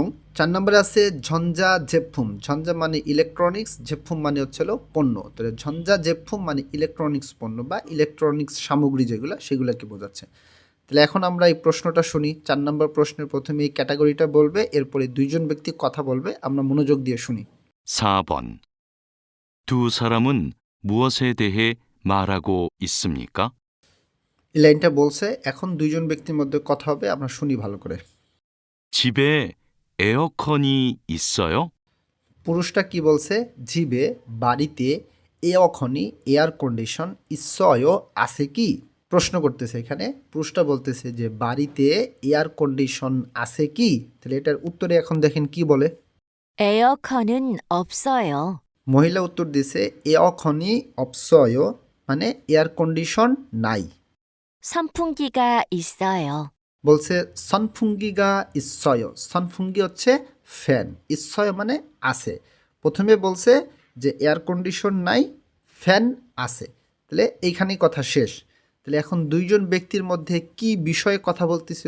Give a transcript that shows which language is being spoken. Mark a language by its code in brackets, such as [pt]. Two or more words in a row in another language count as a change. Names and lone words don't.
[bn] 4 নম্বরে আছে [ko] 전자 제품, [bn] ঝঞ্ঝা মানে ইলেকট্রনিক্স, জেফুম মানে হচ্ছে পণ্য। তাহলে [ko] 전자 제품 [bn] মানে ইলেকট্রনিক্স পণ্য বা ইলেকট্রনিক্স সামগ্রী যেগুলো সেগুলোকে বোঝাচ্ছে। তাহলে এখন আমরা এই প্রশ্নটা শুনি। 4 নম্বর প্রশ্নের প্রথমে এই ক্যাটাগরিটা বলবে, এরপরে দুইজন ব্যক্তি কথা বলবে, আমরা মনোযোগ দিয়ে শুনি। [ko] 4번. 두 사람은 무엇에 대해 말하고 있습니까? [bn] এই লাইনটা বলছে এখন দুইজন ব্যক্তির মধ্যে কথা হবে, আমরা শুনি ভালো করে। [ko] 집에 에어컨이 있어요? [bn] পুরুষটা কি বলছে? জিবে বাড়িতে এখনই এয়ার কন্ডিশন ইসয় আছে কি, প্রশ্ন করতেছে এখানে। পুরুষটা বলতেছে যে বাড়িতে এয়ার কন্ডিশন আছে কি। তাহলে এটার উত্তরে এখন দেখেন কি বলে। [ko] 에어컨은 없어요. [bn] মহিলা উত্তর দিছে এখনই অপসয় মানে এয়ার কন্ডিশন নাই। [ko] 선풍기가 있어요. [bn] বলছে [ko] 선풍기가 있어요, [bn] সনফুঙ্গি হচ্ছে ফ্যান, ইসয় মানে আছে। প্রথমে বলছে যে এয়ার কন্ডিশন নাই, ফ্যান আছে। তাহলে এইখানেই কথা শেষ। তাহলে এখন দুইজন ব্যক্তির মধ্যে কি বিষয়ে কথা বলতেছিল?